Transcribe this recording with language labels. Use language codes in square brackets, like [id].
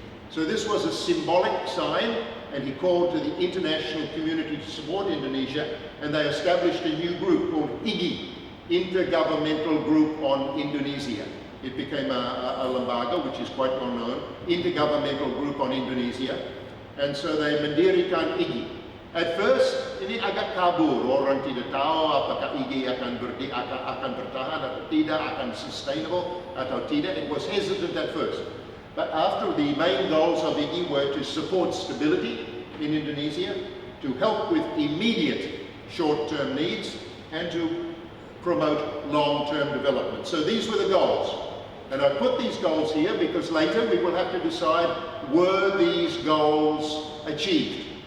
[en] So this was a symbolic sign, and he called to the international community to support Indonesia, and they established a new group called IGI, Intergovernmental Group on Indonesia. It became a lembaga, which is quite well known, Intergovernmental Group on Indonesia. And so they mendirikan IGI. At first, [id] ini agak kabur, orang tidak tahu apakah IGI akan bertahan atau tidak, akan sustainable atau tidak. [en] It was hesitant at first. But after, the main goals of IGI were to support stability in Indonesia, to help with immediate short-term needs, and to promote long-term development. So these were the goals. And I put these goals here because later we will have to decide, were these goals achieved?